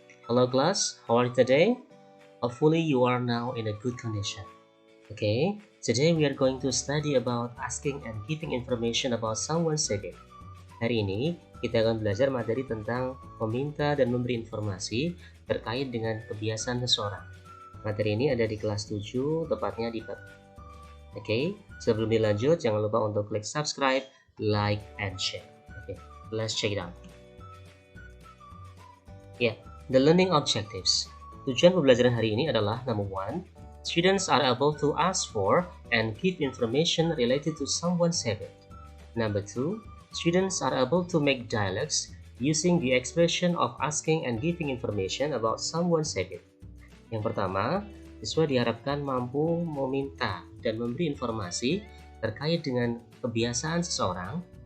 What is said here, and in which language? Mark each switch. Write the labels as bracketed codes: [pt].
[en] Hello class, how are you today? Hopefully you are now in a good condition. Okay, today we are going to study about asking and giving information about someone's habit. [id] Hari ini kita akan belajar materi tentang meminta dan memberi informasi terkait dengan kebiasaan seseorang. Materi ini ada di kelas 7, tepatnya di bab. Oke, sebelum dilanjut jangan lupa untuk klik [en] subscribe, like, and share. Okay, let's check it out. The learning objectives. [id] Tujuan pembelajaran hari ini adalah [en] number 1, students are able to ask for and give information related to someone's habit. Number 2, students are able to make dialogues using the expression of asking and giving information about someone's habit. [id] Yang pertama, siswa diharapkan mampu meminta dan memberi informasi terkait dengan kebiasaan seseorang.